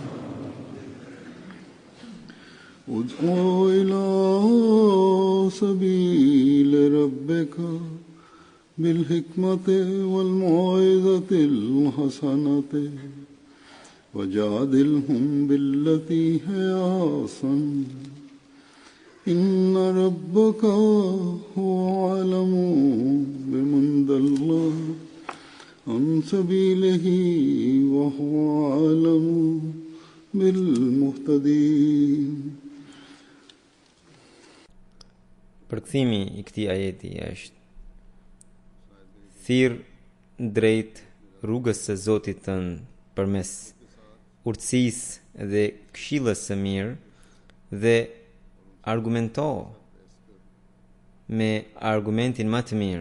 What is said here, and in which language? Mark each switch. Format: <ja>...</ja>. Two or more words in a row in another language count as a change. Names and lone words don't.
<ar>ادع إلى سبيل ربك بالحكمة والموعظة الحسنة وجادلهم بالتي هي أحسن. إن ربك هو أعلم بمن ضل عن سبيله وهو أعلم بالمهتدين.</ar> <sq>Përkthimi I këtij ajeti është: thirr drejt rrugës së Zotit tënd përmes urtësisë dhe këshillës së mirë dhe argumento me argumentin më të mirë.</sq>